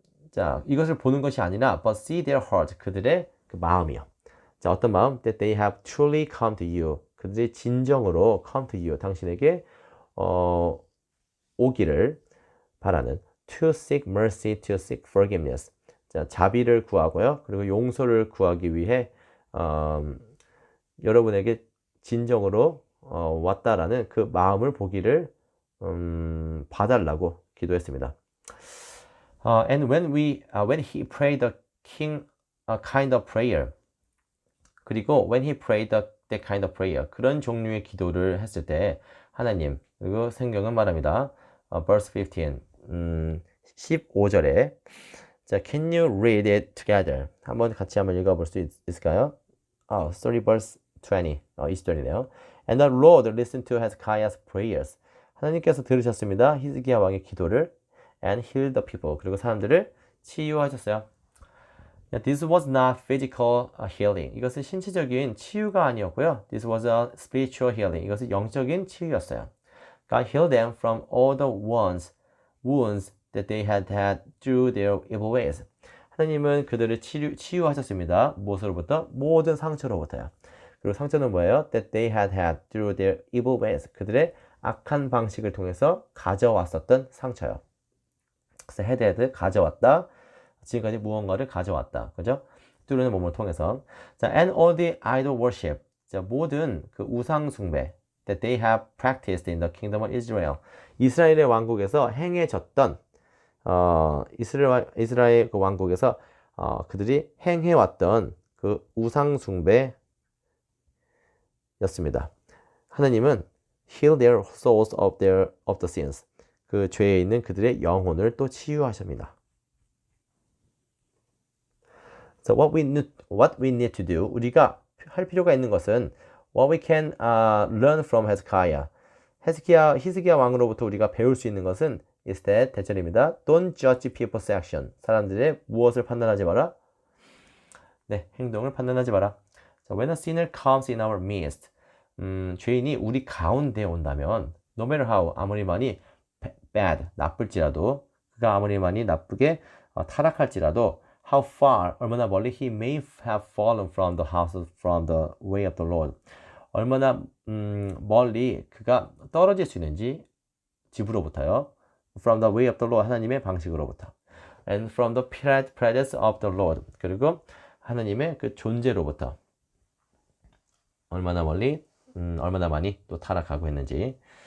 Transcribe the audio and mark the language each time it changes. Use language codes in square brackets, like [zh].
[ko] 자, 이것을 보는 것이 아니라 [en] but see their heart. [ko] 그들의 그 마음이요. 자, 어떤 마음? [en] That they have truly come to you. [ko] 그들이 진정으로 [en] come to you. [ko] 당신에게 오기를 바라는 [en] to seek mercy, to seek forgiveness. [ko] 자, 자비를 구하고요. 그리고 용서를 구하기 위해 여러분에게 진정으로 왔다라는 그 마음을 보기를 봐달라고 기도했습니다. [en] And when he prayed the king kind of prayer, 그리고 when he prayed that kind of prayer, [ko] 그런 종류의 기도를 했을 때 하나님, 그리고 성경은 말합니다. [en] verse 15, [ko] 15절에 자, [en] can you read it together? [ko] 한번 같이 한번 읽어볼 수 있을까요? [en] sorry, verse 20, [ko] 20절이네요. [en] And the Lord listened to Hezekiah's prayers. [ko] 하나님께서 들으셨습니다. 히스기야 왕의 기도를 [en] and healed the people. [ko] 그리고 사람들을 치유하셨어요. [en] This was not physical healing. [ko] 이것은 신체적인 치유가 아니었고요. [en] This was a spiritual healing. [ko] 이것은 영적인 치유였어요. [en] God healed them from all the wounds that they had through their evil ways. [ko] 하나님은 그들을 치유하셨습니다. 무엇으로부터? 모든 상처로부터요. 그리고 상처는 뭐예요? [en] That they had through their evil ways. [ko] 그들의 악한 방식을 통해서 가져왔었던 상처요. 그래서 had 가져왔다. 지금까지 무언가를 가져왔다. 그죠? 뚫는 몸을 통해서. [en] 자, and all the idol worship. [ko] 자, 모든 그 우상 숭배 [en] that they have practiced in the kingdom of Israel. [ko] 이스라엘의 왕국에서 행해졌던 이스라엘 그 왕국에서 그들이 행해왔던 그 우상 숭배였습니다. 하나님은 [en] heal their souls of the sins. [ko] 그 죄에 있는 그들의 영혼을 또 치유하십니다. [en] So what we need to do, [ko] 우리가 할 필요가 있는 것은 [en] what we can learn from Hezekiah. [ko] 히스기야 왕으로부터 우리가 배울 수 있는 것은 [en] is that [ko] 대절입니다. [en] Don't judge people's action. [ko] 사람들의 무엇을 판단하지 마라? 네, 행동을 판단하지 마라. [en] So when a sinner comes in our midst, [ko] 죄인이 우리 가운데 온다면 [en] no matter how, [ko] 아무리 많이 [en] bad, [ko] 나쁠지라도 그가 아무리 많이 나쁘게 타락할지라도 [en] how far, [ko] 얼마나 멀리 [en] he may have fallen from the house, from the way of the Lord. [ko] 얼마나 멀리 그가 떨어질 수 있는지 집으로부터요. [en] From the way of the Lord, [ko] 하나님의 방식으로부터. [en] And from the presence of the Lord, [ko] 그리고 하나님의 그 존재로부터. 얼마나 멀리, 얼마나 많이 또 타락하고 있는지.